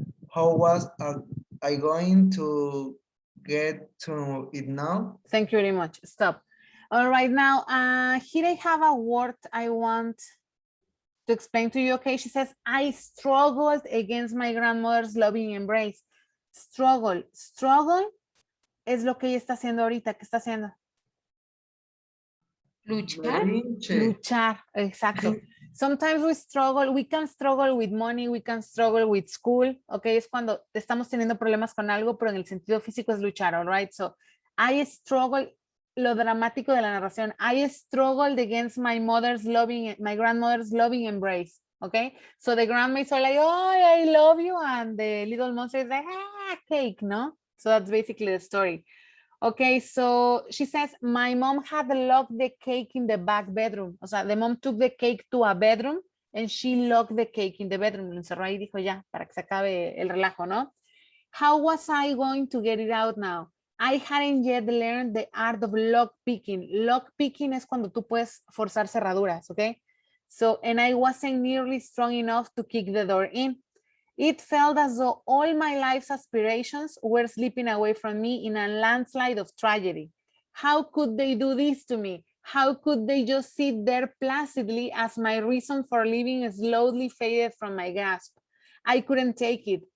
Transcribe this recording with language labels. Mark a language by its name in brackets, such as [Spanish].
[English] How was I going to get to it now? Thank you very much. Stop. All right, now here I have a word I want to explain to you. Okay, she says, I struggled against my grandmother's loving embrace. [Spanish] Struggle es lo que ella está haciendo ahorita. ¿Qué está haciendo? Luchar, exacto. [English] Sometimes we can struggle with money, we can struggle with school, okay, [Spanish] es cuando estamos teniendo problemas con algo, pero en el sentido físico es luchar, [English] all right, so I struggle, [Spanish] lo dramático de la narración, [English] I struggled against my grandmother's loving embrace, okay, so the grandma is all like, oh, I love you, and the little monster is like, cake, no? So that's basically the story. Okay, so she says, my mom had locked the cake in the back bedroom. [Spanish] O sea, [English] the mom took the cake to a bedroom and she locked the cake in the bedroom. [Spanish] Lo encerró ahí y dijo ya, para que se acabe el relajo, ¿no? [English] How was I going to get it out now? I hadn't yet learned the art of lock picking. [Spanish] Lock picking es cuando tú puedes forzar cerraduras, okay? [English] So, and I wasn't nearly strong enough to kick the door in. It felt as though all my life's aspirations were slipping away from me in a landslide of tragedy. How could they do this to me? How could they just sit there placidly as my reason for living slowly faded from my grasp? I couldn't take it.